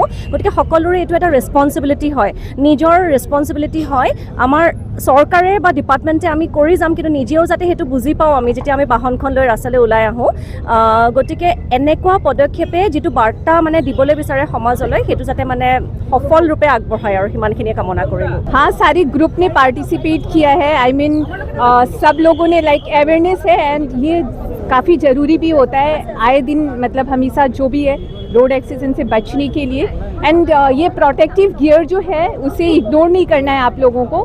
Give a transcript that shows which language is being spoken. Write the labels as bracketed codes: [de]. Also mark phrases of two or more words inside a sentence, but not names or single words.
[as] গতিকে সকলোৰে এইটো এটা ৰেছপনচিবিলিটি হয়, নিজৰ ৰেছপনচিবিলিটি হয়। আমাৰ চৰকাৰে বা ডিপাৰ্টমেণ্টে আমি কৰি যাম, কিন্তু নিজেও যাতে সেইটো বুজি পাওঁ আমি যেতিয়া আমি বাহনখন লৈ ৰাস্তালৈ ওলাই আহোঁ। গতিকে এনেকুৱা পদক্ষেপে যিটো বাৰ্তা মানে দিবলৈ বিচাৰে সমাজলৈ সেইটো যাতে মানে সফল ৰূপে আগবঢ়ায় আৰু সিমানখিনিয়ে কামনা কৰিলোঁ। [hi] हाँ, सारी ग्रुप ने पार्टिसिपेट किया है। [en] I mean [hi] सब लोगों ने [en] like awareness [hi] है एंड ये काफ़ी ज़रूरी भी होता है आए दिन, मतलब हमेशा जो भी है [en] road accident [hi] से बचने के लिए। एंड ये [en] protective gear [hi] जो है उसे इग्नोर नहीं करना है आप लोगों को।